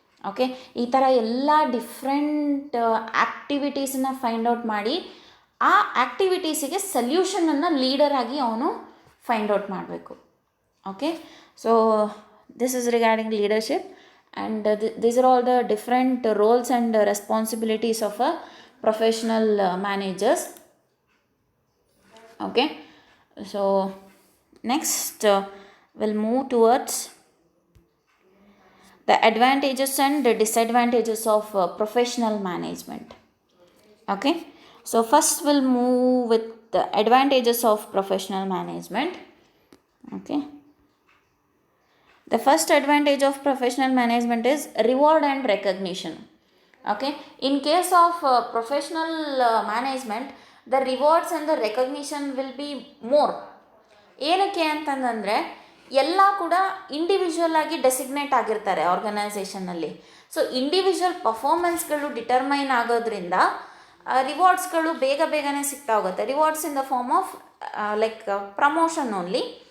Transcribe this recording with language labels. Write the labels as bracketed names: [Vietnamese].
[Kannada] Okay, ಈ ಥರ ಎಲ್ಲ ಡಿಫ್ರೆಂಟ್ ಆ್ಯಕ್ಟಿವಿಟೀಸನ್ನ ಫೈಂಡ್ ಔಟ್ ಮಾಡಿ ಆ ಆ್ಯಕ್ಟಿವಿಟೀಸಿಗೆ ಸಲ್ಯೂಷನನ್ನು ಲೀಡರ್ ಆಗಿ ಅವನು ಫೈಂಡ್ ಔಟ್ ಮಾಡಬೇಕು. [English] Okay, so this is regarding leadership and these are all the different roles and responsibilities of a professional managers. Okay, so next will move towards the advantages and disadvantages of professional management. Okay, so first we'll move with the advantages of professional management. Okay, the first advantage of professional management is reward and recognition. Okay, in case of professional management, the rewards and the recognition will be more. [Kannada] ಏನಕ್ಕೆ ಅಂತಂದರೆ ಎಲ್ಲ ಕೂಡ individual ಆಗಿ designate ಆಗಿರ್ತಾರೆ ಆರ್ಗನೈಸೇಷನಲ್ಲಿ. So individual ಪರ್ಫಾರ್ಮೆನ್ಸ್ಗಳು determine ಆಗೋದ್ರಿಂದ ರಿವಾರ್ಡ್ಸ್ಗಳು ಬೇಗನೆ ಸಿಗ್ತಾ ಹೋಗುತ್ತೆ. [English] Rewards in the form of like promotion only.